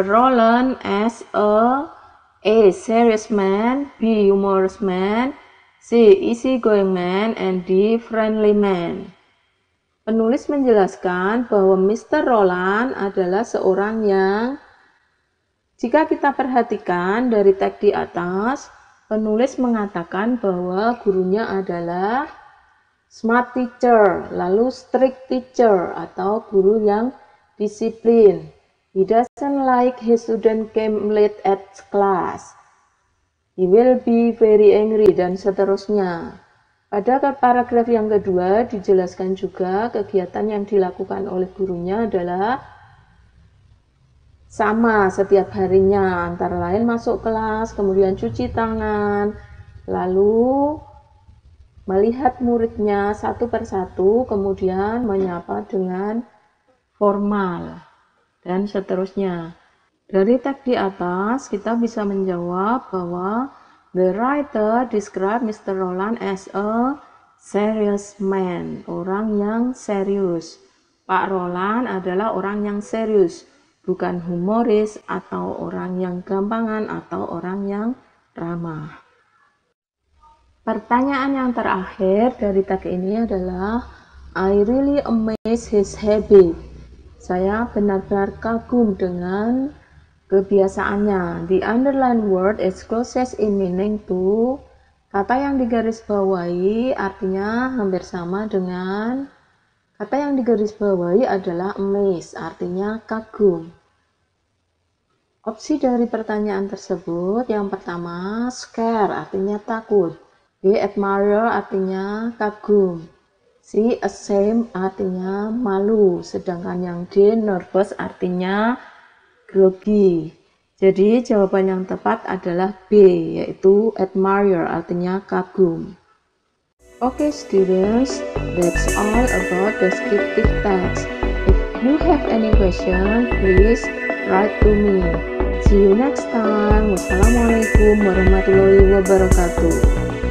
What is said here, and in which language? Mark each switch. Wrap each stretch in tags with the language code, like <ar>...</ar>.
<en>Roland as A serious man, B humorous man, C easygoing man, and D friendly man.</en> <id>Penulis menjelaskan bahwa Mr. Roland adalah seorang yang, jika kita perhatikan dari teks di atas, penulis mengatakan bahwa gurunya adalah</id> <en>smart teacher,</en> <id>lalu</id> <en>strict teacher</en> <id>atau guru yang disiplin.</id> <en>He doesn't like his student came late at class. He will be very angry,</en> <id>dan seterusnya. Pada paragraf yang kedua dijelaskan juga kegiatan yang dilakukan oleh gurunya adalah sama setiap harinya, antara lain masuk kelas, kemudian cuci tangan, lalu melihat muridnya satu persatu, kemudian menyapa dengan formal, dan seterusnya. Dari teks di atas kita bisa menjawab bahwa</id> <en>the writer describe Mr. Roland as a serious man,</en> <id>orang yang serius. Pak Roland adalah orang yang serius, bukan humoris atau orang yang gampangan atau orang yang ramah. Pertanyaan yang terakhir dari tag ini adalah</id> <en>I really amaze his habit.</en> <id>Saya benar-benar kagum dengan kebiasaannya.</id> <en>The underlined word is closest in meaning to.</en> <id>Kata yang digarisbawahi artinya hampir sama dengan kata yang digarisbawahi adalah amaze, artinya kagum. Opsi dari pertanyaan tersebut, yang pertama, scare, artinya takut. B, admire, artinya kagum. C, ashamed, artinya malu. Sedangkan yang D, nervous, artinya grogi. Jadi jawaban yang tepat adalah B, yaitu admire, artinya kagum.</id> <en>Okay students, that's all about descriptive text. If you have any question, please write to me. See you next time.</en> <ar>Wassalamualaikum warahmatullahi wabarakatuh.</ar>